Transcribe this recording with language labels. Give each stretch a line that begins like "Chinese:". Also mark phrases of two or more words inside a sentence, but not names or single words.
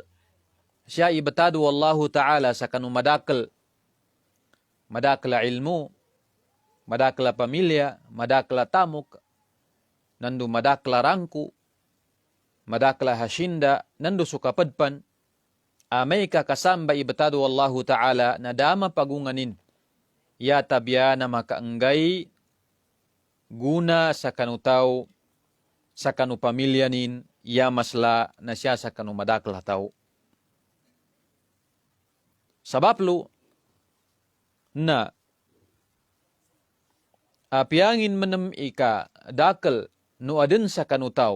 Maguindanaon: Siya ibatadu
Arabic: الله تعالى
Maguindanaon: sa kanumadakal. Madakala ilmu. Madakala pamilya. Madakala tamuk. Nandu madakala rangku. Madakala hashinda. Nandu sukapadpan. Amay ka kasamba ibatadu
Arabic: الله تعالى
Maguindanaon: na dama pagunganin. Ya tabya na makaanggay guna sa kanutaw sa kanupamilyanin ya masla na siya sa kanumadakla tao. Sabaplo na apiangin manam ika dakal no adin sa kanutaw.